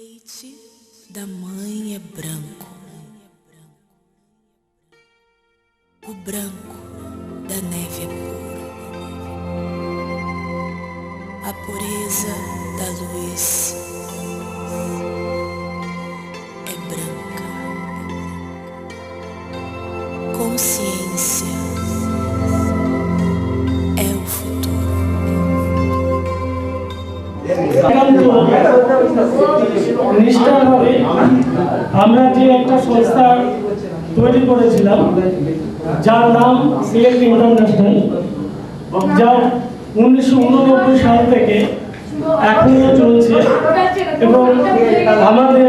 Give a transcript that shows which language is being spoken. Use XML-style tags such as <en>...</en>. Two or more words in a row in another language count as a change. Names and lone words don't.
<pt>leite da mãe é branco, o branco da neve é puro, a pureza da luz é branca, consciência é o futuro.</pt> <bn>নিষ্ঠাভাবে আমরা যে একটা সংস্থা তৈরি করেছিলাম যার নাম সিলেক্ট ইন্টারন্যাশনাল, যা 1989 সাল থেকে এখনো চলছে এবং আমাদের</bn>